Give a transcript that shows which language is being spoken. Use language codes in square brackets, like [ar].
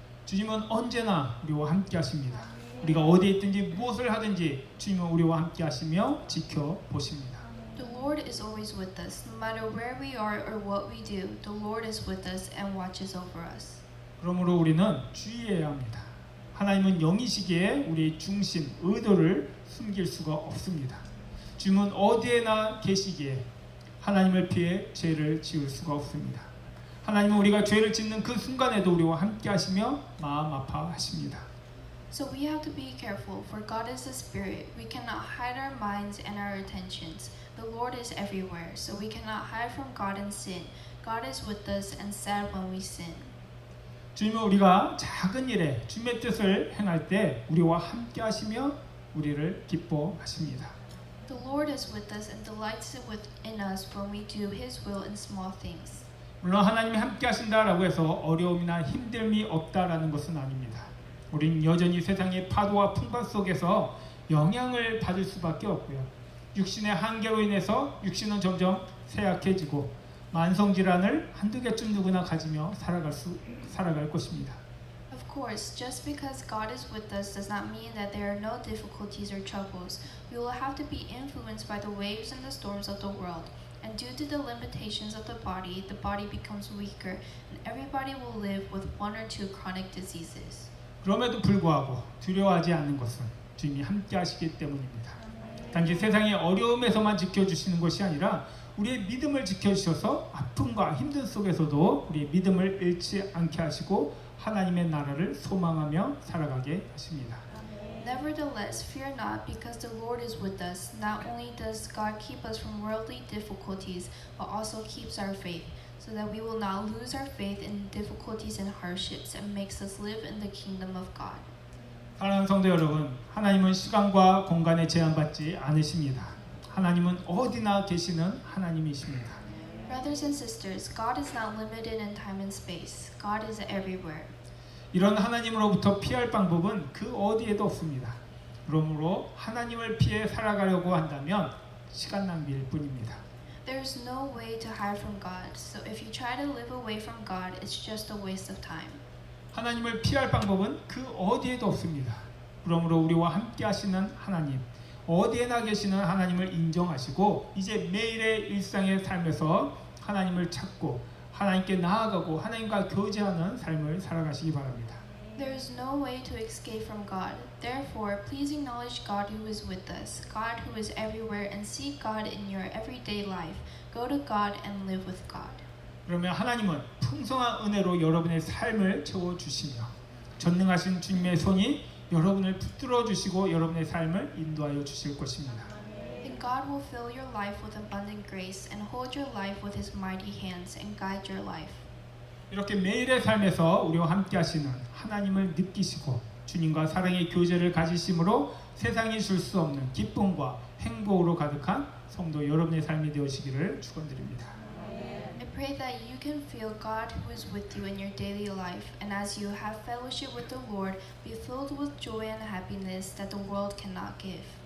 [ko] 주님은 언제나 우리와 함께 하십니다. 우리가 어디에 있든지 무엇을 하든지 주님은 우리와 함께 하시며 지켜보십니다. [en] The Lord is always with us. No matter where we are or what we do, the Lord is with us and watches over us. [ko] 그러므로 우리는 주의해야 합니다. 하나님은 영이시기에 우리의 중심, 의도를 숨길 수가 없습니다. 주님은 어디에나 계시기에 하나님을 피해 죄를 지을 수가 없습니다. 하나님은 우리가 죄를 짓는 그 순간에도 우리와 함께 하시며 마음 아파하십니다. [en] So we have to be careful, for God is a spirit. We cannot hide our minds and our attentions. The Lord is everywhere, so we cannot hide from God and sin. God is with us and sad when we sin. [ko] 주님은 우리가 작은 일에 주님의 뜻을 행할 때 우리와 함께 하시며 우리를 기뻐하십니다. [en] The Lord is with us and delights within us when we do His will in small things. [ko] 물론 하나님이 함께 하신다라고 해서 어려움이나 힘듦이 없다라는 것은 아닙니다. 우리는 여전히 세상의 파도와 풍파 속에서 영향을 받을 수밖에 없고요. 육신의 한계로 인해서 육신은 점점 쇠약해지고 만성질환을 한두 개쯤 누구나 가지며 살아갈 것입니다. [en] Of course, just because God is with us does not mean that there are no difficulties or troubles. We will have to be influenced by the waves and the storms of the world. And due to the limitations of the body becomes weaker, and everybody will live with one or two chronic diseases. [ko] 그럼에도 불구하고 두려워하지 않는 것은 주님이 함께 하시기 때문입니다. 단지 세상의 어려움에서만 지켜주시는 것이 아니라 우리의 믿음을 지켜주셔서 아픔과 힘든 속에서도 우리의 믿음을 잃지 않게 하시고 하나님의 나라를 소망하며 살아가게 하십니다. [en] Nevertheless, fear not, because the Lord is with us. Not only does God keep us from worldly difficulties, but also keeps our faith, so that we will not lose our faith in difficulties and hardships, and makes us live in the kingdom of God. [ko] 사랑하는 성도 여러분, 하나님은 시간과 공간에 제한받지 않으십니다. 하나님은 어디나 계시는 하나님이십니다. [en] Brothers and sisters, God is not limited in time and space. God is everywhere. [ko] 이런 하나님으로부터 피할 방법은 그 어디에도 없습니다. 그러므로 하나님을 피해 살아가려고 한다면 시간 낭비일 뿐입니다. [en] There is no way to hide from God, so if you try to live away from God, it's just a waste of time. [ko] 하나님을 피할 방법은 그 어디에도 없습니다. 그러므로 우리와 함께 하시는 하나님, 어디에나 계시는 하나님을 인정하시고 이제 매일의 일상의 삶에서 하나님을 찾고 하나님께 나아가고 하나님과 교제하는 삶을 살아가시기 바랍니다. [en] There is no way to escape from God. Therefore, please acknowledge God who is with us, God who is everywhere, and seek God in your everyday life. Go to God and live with God. [ko] 그러면 하나님은 풍성한 은혜로 여러분의 삶을 채워주시며 전능하신 주님의 손이 여러분을 붙들어 주시고 여러분의 삶을 인도하여 주실 것입니다. [en] And God will fill your life with abundant grace and hold your life with His mighty hands and guide your life. [ko] 이렇게 매일의 삶에서 우리와 함께 하시는 하나님을 느끼시고 주님과 사랑의 교제를 가지심으로 세상이 줄 수 없는 기쁨과 행복으로 가득한 성도 여러분의 삶이 되시기를 축원드립니다. [en] I pray that you can feel God who is with you in your daily life, and as you have fellowship with the Lord, be filled with joy and happiness that the world cannot give.